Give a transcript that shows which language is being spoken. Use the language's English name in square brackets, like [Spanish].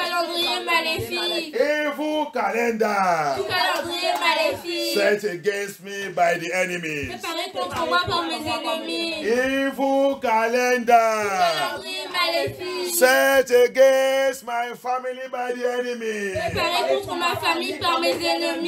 [French] Tout calendrier maléfique. [English] Evil calendar. [French] Tout calendrier maléfique. [English] Set against me by the enemy. [French] Préparé contre moi par mes ennemis. [English] Evil calendar. [French] Calendrier maléfique. [English] Set against my family by the enemy. [French] Préparé contre ma famille par mes ennemis.